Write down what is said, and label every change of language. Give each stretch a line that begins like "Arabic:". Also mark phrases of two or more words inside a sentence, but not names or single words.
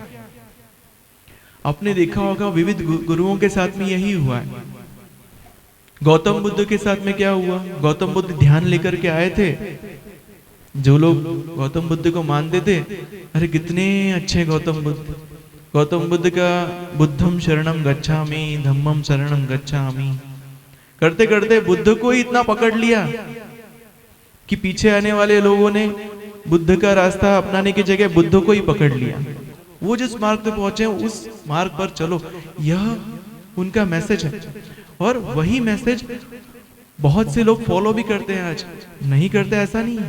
Hindi: आपने देखा होगा विविध गुरुओं के साथ में यही हुआ है। गौतम बुद्ध के साथ में क्या हुआ? गौतम बुद्ध ध्यान लेकर के आए थे, जो लोग गौतम बुद्ध को मानते थे, अरे कितने अच्छे गौतम बुद्ध। गौतम बुद्ध का
Pali: बुद्धम शरणम गच्छामि, धम्मम शरणम गच्छामि
Hindi: करते करते बुद्ध को ही इतना पकड़ लिया कि पीछे आने वाले लोगों ने बुद्ध का रास्ता अपनाने की जगह बुद्ध को ही पकड़ लिया। वो जिस मार्ग पे पहुंचे उस मार्ग पर चलो, यह उनका मैसेज है। और वही मैसेज बहुत से लोग फॉलो भी करते हैं, आज नहीं करते ऐसा नहीं है।